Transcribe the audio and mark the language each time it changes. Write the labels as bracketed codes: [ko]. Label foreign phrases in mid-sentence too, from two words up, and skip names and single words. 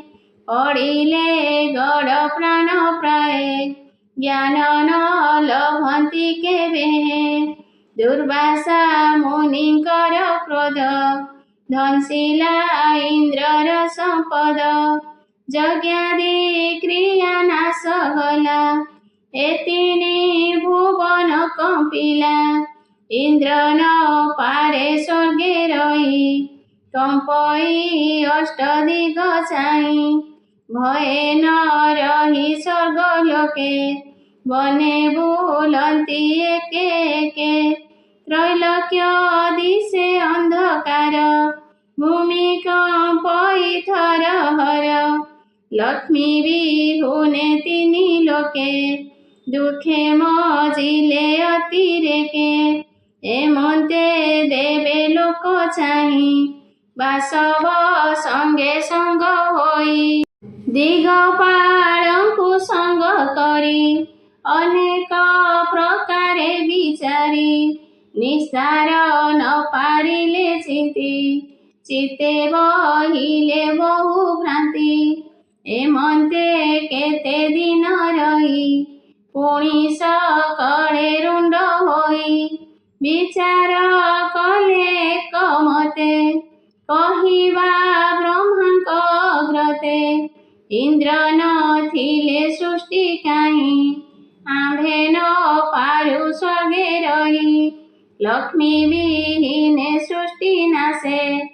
[or] ପଡିଲେ ଗଡ ପ୍ରାଣ ପ୍ରାୟେ ଜ୍ଞାନ ନ ଲଭନ୍ତି କେବେ ଦୁର୍ବାସା ମୁନିକର କ୍ରୋଧ ଧନଶିଳା ଇନ୍ଦ୍ରର ସମ୍ପଦ ଯଜ୍ଞାଦି କ୍ରିୟା ନାଶ ହୋଲା ଏତିନୀ ଭୁବନ କମ୍ପିଲା ଇନ୍ଦ୍ର ନ ପାରେ ସ୍ୱର୍ଗେ ରହୀ କମ୍ପଇ ଅଷ୍ଟଦିଗ ଚାହି ଭୟେ ନ ରହୀ ସ୍ୱର୍ଗଲୋକେ ବନେ ବୁଲନ୍ତି ଏକେ ଏକେ ତ୍ରୈଲୋକ୍ୟ ଦିଶେ ଅନ୍ଧକାର ଭୂମି କମ୍ପଇ ଥର ହର ଲକ୍ଷ୍ମୀ ବିହୁନେ ତିନୀ ଲୋକେ ଦୁଖେ ମଜିଲେ ଅତିରେକେ ଏମନ୍ତେ ଦେବେ ଲୋକ ଚାହି ବାସବ ସଙ୍ଗେ ସଙ୍ଗ ହୋଇ ଦିଗପାଳଙ୍କୁ ସଙ୍ଗ କରୀ ଅନେକ ପ୍ରକାରେ ବିଚାରୀ ନିସ୍ତାର ନ ପାରିଲେ ଚିତେ ବହିଲେ ବହୁ ଭ୍ରାନ୍ତି ଏମନ୍ତେ କେତେ ଦିନ ରହୀ ପୁଣୀ ସକଳେ ରୁଣ୍ଡ ହୋଇ ବିଚାର କଲେ କମତେ କହିବା ବ୍ରହ୍ମାଙ୍କ ଅଗ୍ରତେ ଇନ୍ଦ୍ର ନଥିଲେ ସୃଷ୍ଟି କାହି ଆମ୍ଭେ ନ ପାରୁ ସ୍ୱର୍ଗେ ରହୀ ଲକ୍ଷ୍ମୀ ବିହୀନେ ସୃଷ୍ଟି ନାଶେ